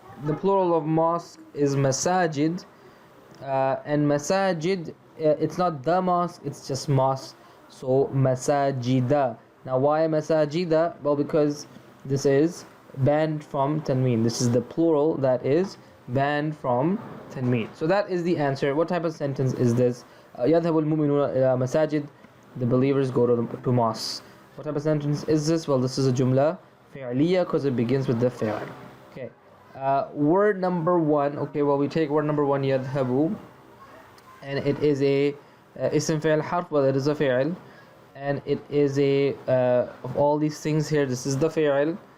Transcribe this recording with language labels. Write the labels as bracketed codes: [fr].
[en] The plural of mosque is masajid, and masajid, it's not the mosque, it's just mosque, so masajida. Now why masajida? Well, because this is banned from tanween. This is the plural that is banned from tanween. So that is the answer. What type of sentence is this? [ar] يذهب المؤمنون إلى مساجد. [en] The believers go to mosques. What type of sentence is this? Well, this is a jumla fi'liya because it begins with the fi'l. Okay. Word number 1. Okay, well, we take word number 1, يذهب, and it is a ism fi'l harf. Well, it is a fi'l, and it is a of all these things here, this is the fi'l.